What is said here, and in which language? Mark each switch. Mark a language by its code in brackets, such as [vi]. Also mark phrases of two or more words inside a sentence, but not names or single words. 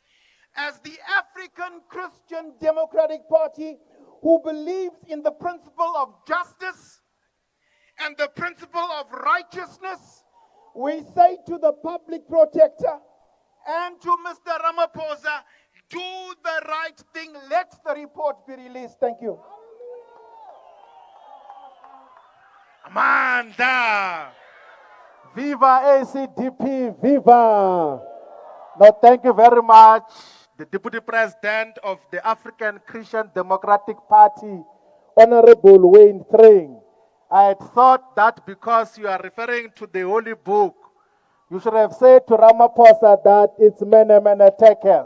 [en] As the African Christian Democratic Party, who believes in the principle of justice and the principle of righteousness, we say to the public protector and to Mr. Ramaphosa, do the right thing. Let the report be released. Thank you. Amanda. Viva ACDP, viva. No, thank you very much. The Deputy President of the African Christian Democratic Party, Honorable Wayne Thring. I had thought that because you are referring to the Holy Book, you should have said to Ramaphosa that it's Mene Mene Tekel.